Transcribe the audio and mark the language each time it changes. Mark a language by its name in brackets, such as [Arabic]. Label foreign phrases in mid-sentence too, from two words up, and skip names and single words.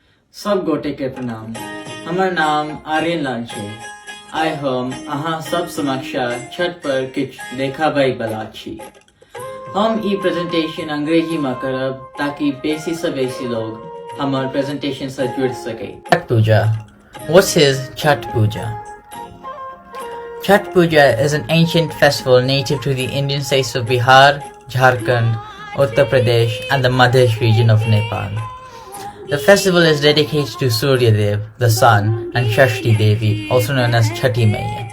[Maithili] सब गोटे के प्रणाम। हमर नाम आर्यन लाल छे। आइ हम अहाँ सब समक्ष छठ पर किछ देखाबै बला छी। हम ई प्रेजेंटेशन अंग्रेजी में करब ताकि बेसी से बेसी लोग हमर प्रेजेंटेशन से जुड़ सके। [English] Chhath Puja. What is Chhath Puja? Chhath Puja is an ancient festival native to the Indian states of Bihar, Jharkhand, Uttar Pradesh and the Madhya region of Nepal. The festival is dedicated to Surya Dev, the sun, and Shashti Devi, also known as Chhati Maiya.